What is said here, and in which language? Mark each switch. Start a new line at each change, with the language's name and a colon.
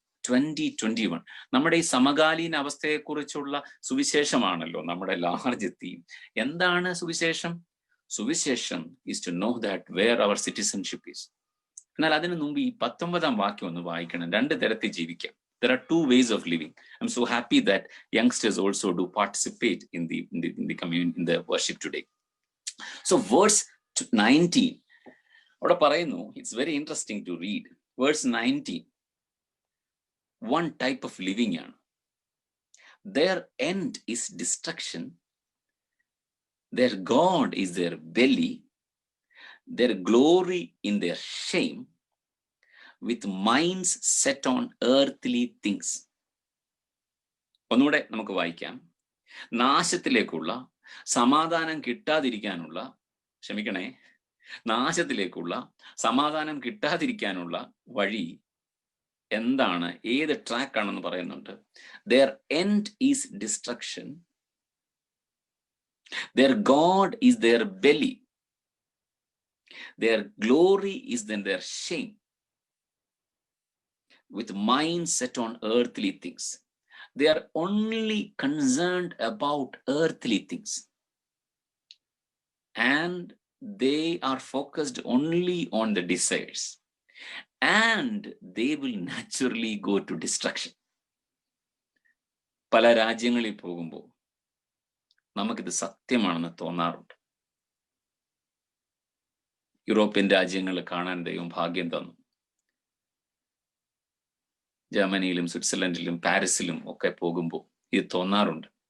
Malayalam: 20-21 നമ്മുടെ ഈ സമകാലീന അവസ്ഥയെക്കുറിച്ചുള്ള സുവിശേഷമാണല്ലോ നമ്മുടെ ലാർജ് തീം. എന്താണ് സുവിശേഷം? സുവിശേഷം
English: is to know that where our citizenship is.
Malayalam: എന്നാൽ അതിനു മുമ്പ് ഈ 19 വാക്യം ഒന്ന് വായിക്കണം. രണ്ട് തരത്തിൽ ജീവിക്കാം.
English: There are two ways of living. I'm so happy that youngsters also do participate in the worship today. So verse 19,
Malayalam: അവിടെ പറയുന്നു,
English: it's very interesting to read. Verse 19, one type of living
Malayalam: ആണ്.
English: Their end is destruction. Their God is their belly. Their glory in their shame, with minds set on earthly things.
Malayalam: ഒന്നുകൂടെ നമുക്ക് വായിക്കാം. നാശത്തിലേക്കുള്ള, സമാധാനം കിട്ടാതിരിക്കാനുള്ള, നാശത്തിലേക്കുള്ള സമാധാനം കിട്ടാതിരിക്കാനുള്ള വഴി എന്താണ്, ഏത് ട്രാക്ക് ആണെന്ന് പറയുന്നുണ്ട്.
English: Their end is destruction. Their God is their belly. Their glory is then their shame, with minds set on earthly things. They are only concerned about earthly things, and they are focused only on the desires, and they will naturally go to destruction.
Malayalam: പല രാജ്യങ്ങളിൽ പോകുമ്പോൾ നമുക്കിത് സത്യമാണെന്ന് തോന്നാറുണ്ട്. European രാജ്യങ്ങൾ കാണാൻ ദൈവം ഭാഗ്യം തന്നു. ജർമ്മനിയിലും സ്വിറ്റ്സർലൻഡിലും പാരീസിലും ഒക്കെ പോകുമ്പോൾ ഇത് തോന്നാറുണ്ട്.